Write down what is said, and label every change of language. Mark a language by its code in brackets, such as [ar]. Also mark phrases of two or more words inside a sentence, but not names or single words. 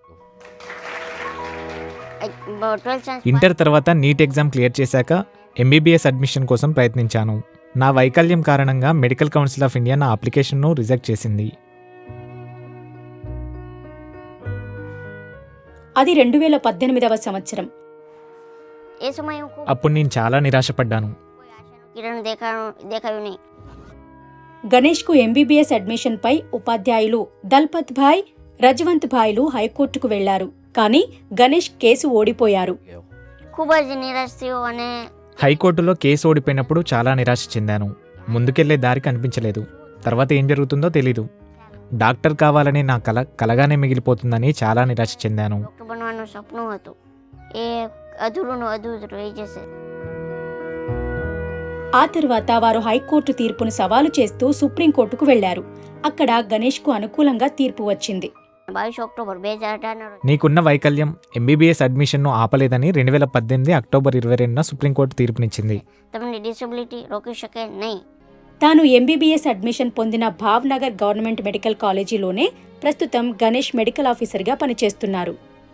[en] 12th science [te] ఇంటర్ తర్వాత [en] NEET exam [te] క్లియర్ చేశాక [en] MBBS admission [te] కోసం ప్రయత్నించాను. నా వైకల్యం కారణంగా మెడికల్ కౌన్సిల్ ఆఫ్ ఇండియా నా [en] application reject [te] చేసింది. అది 2018వ సంవత్సరం. [gu] એ સમયે હું ખૂબ [te] అప్పుడు నేను చాలా నిరాశపడ్డాను. [gu] કિરણ દેખાયું નહીં. [te] గణేష్కు [en] MBBS admission [te] ఉపాధ్యాయులు దల్పత్ భాయ్, రజవంత్ భాయ్లు హైకోర్టుకు వెళ్లారు. కానీ గణేష్ కేసు ఓడిపోయారు. [gu] ખૂબ જ નિરાશ થયો અને [te] హైకోర్టులో కేసు ఓడిపోయినప్పుడు చాలా నిరాశ చెందాను. ముందుకెళ్లే దారి కనిపించలేదు. తర్వాత ఏం జరుగుతుందో తెలీదు. డాక్టర్ కావాలనే నా కలగానే మిగిలిపోతుందని చాలా నిరాశ చెందాను. [gu] ડૉક્ટર બનવાનું સપનું હતું એ અધૂરું રહી જશે. [te] ఆ తర్వాత వారు హైకోర్టు తీర్పును సవాలు చేస్తూ సుప్రీంకోర్టుకు వెళ్లారు. అక్కడ గణేష్కు అనుకూలంగా తీర్పు వచ్చింది. [gu] 22 ઓક્ટોબર 2018 [te] నీకున్న వైకల్యం [en] MBBS admission [te] ఆపలేదని 2018 అక్టోబర్ 22న సుప్రీంకోర్టు తీర్పునిచ్చింది. [gu] તમને ડિસેબિલિટી રોકી શકે નહીં. [te] తాను [en] MBBS admission [te] పొందిన భావ్నగర్ గవర్నమెంట్ మెడికల్ కాలేజీలోనే ప్రస్తుతం గణేష్ [en] medical officer [te] పనిచేస్తున్నారు.